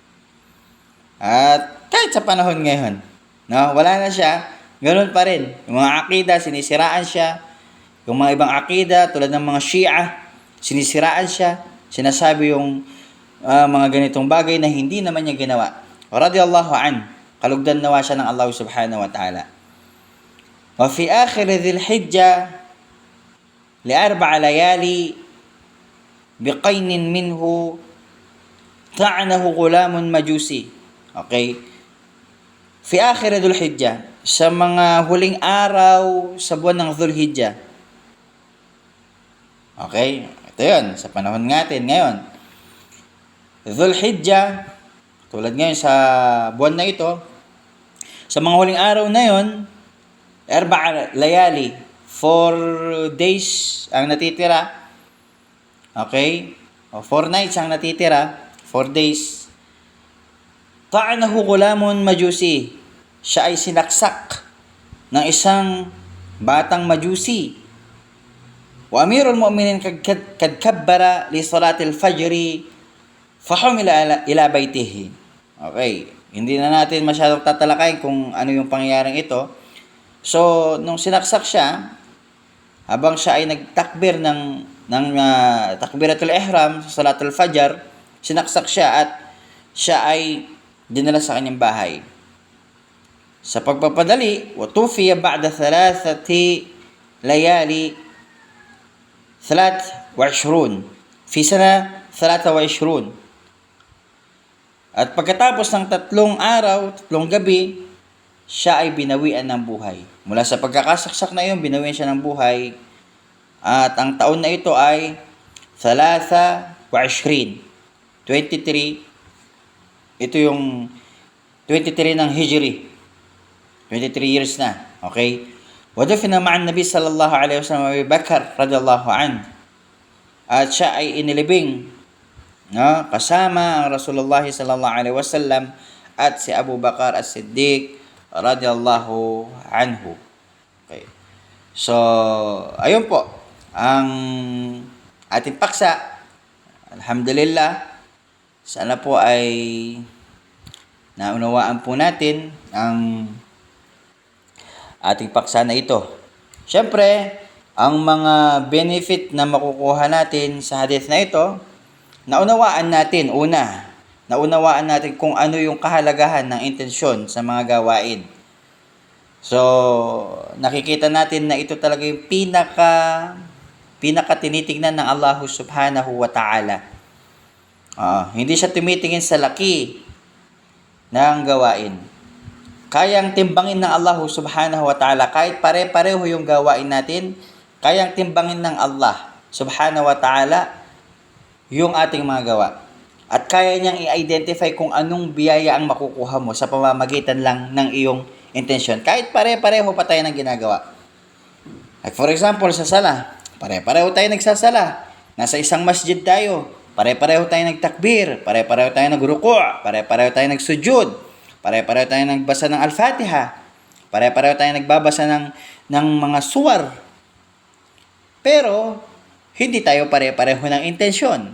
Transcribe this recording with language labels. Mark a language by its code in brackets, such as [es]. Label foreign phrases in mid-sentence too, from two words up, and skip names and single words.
[tl] At kahit sa panahon ngayon, wala na siya, ganoon pa rin. Yung mga akida, sinisiraan siya. Yung mga ibang akida, tulad ng mga Shia, sinisiraan siya. Sinasabi yung mga ganitong bagay na hindi naman niya ginawa. [ar] رضي الله عن, [tl] kalugdan nawa siya ng Allah [ar] سبحانه وتعالى. وفي آخر ذي الحجة لـ 4 ليال بقين منه طعنه غلام مجوسي. Okay? في آخر ذي الحجة, [tl] sa mga huling araw sa buwan ng Dhul Hijjah. Okay? Ito yun, sa panahon natin ngayon. Dhul Hijjah, tulad ngayon sa buwan na ito, sa mga huling araw na yun, 4 layali, 4 days ang natitira. Okay? O 4 nights ang natitira, 4 days. [ar] طعنه غلام مجوسي. [tl] Siya ay sinaksak ng isang batang majusi. [ar] وأمير المؤمنين قد كبر لصلاة الفجر فحمل إلى بيته. [tl] Okay, hindi na natin masyadong tatalakayin kung ano yung pangyayaring ito. So, nung sinaksak siya, habang siya ay nagtakbir ng [ar] تكبيرة الإحرام [tl] sa [ar] صلاة الفجر, [tl] sinaksak siya at siya ay dinala sa kanyang bahay. Sa pagpapadali, [ar] وتوفي بعد 3 ليال 23 في سنة 23. [tl] At pagkatapos ng 3 araw, 3 gabi, siya ay binawian ng buhay. Mula sa pagkakasaksak na iyon, binawian siya ng buhay. At ang taon na ito ay 23. Ito yung 23 ng Hijri. 23 years na. Okay? [ar] ودفن مع النبي صلى الله عليه وسلم أبي بكر رضي الله عن. [tl] At siya ay inilibing kasama ang Rasulullah [ar] صلى الله عليه وسلم [tl] at si Abu Bakr as-Siddiq [ar] رضي الله عنه. [tl] Okay. So, ayun po ang ating paksa. Alhamdulillah. Sana po ay naunawaan po natin ang ating paksa na ito. Siyempre, ang mga benefit na makukuha natin sa hadith na ito, naunawaan natin kung ano yung kahalagahan ng intensyon sa mga gawain. So, nakikita natin na ito talaga yung pinaka tinitingnan ng Allah [ar] سبحانه وتعالى. [tl] Hindi siya tumitingin sa laki ng gawain. Kayang timbangin ng Allah [ar] سبحانه وتعالى. [tl] Kahit pare-pareho yung gawain natin, kayang timbangin ng Allah [ar] سبحانه وتعالى [tl] yung ating mga gawa. At kaya niyang i-identify kung anong biyaya ang makukuha mo sa pamamagitan lang ng iyong intensyon. Kahit pare-pareho pa tayo ng ginagawa. [en] Like for example, [tl] sa sala, pare-pareho tayo nagsasala. Nasa isang masjid tayo, pare-pareho tayo nagtakbir, pare-pareho tayo nagruku', pare-pareho tayo nagsujud, pare-pareho tayo nagbasa ng Al-Fatiha, pare-pareho tayo nagbabasa ng mga suwar. Pero, hindi tayo pare-pareho ng intensyon.